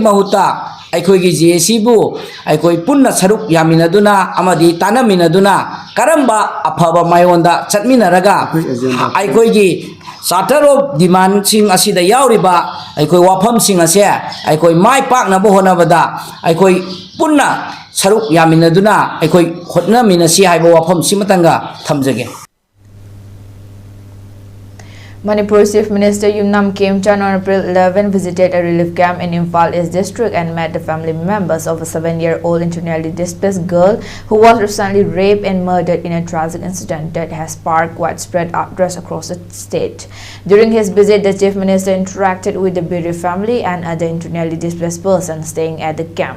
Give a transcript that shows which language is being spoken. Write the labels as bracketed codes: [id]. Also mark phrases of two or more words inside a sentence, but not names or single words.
[mni] mahuta aikoi JAC bu aikoi punna saruk yaminaduna amadi tanaminaduna karamba afaba mayonda chatminaraga aikoi gi Charter of demand sing asida yauriba aikoi wafam sing ase aikoi mai pak na bo honabada aikoi punna saruk yaminaduna aikoi hotna minasi haiba wafam simatanga thamjage. [en] Manipur Chief Minister Yumnam Khemchan on April 11 visited a relief camp in Imphal East District and met the family members of a 7-year-old internally displaced girl who was recently raped and murdered in a tragic incident that has sparked widespread outrage across the state. During his visit, the Chief Minister interacted with the bereaved family and other internally displaced persons staying at the camp.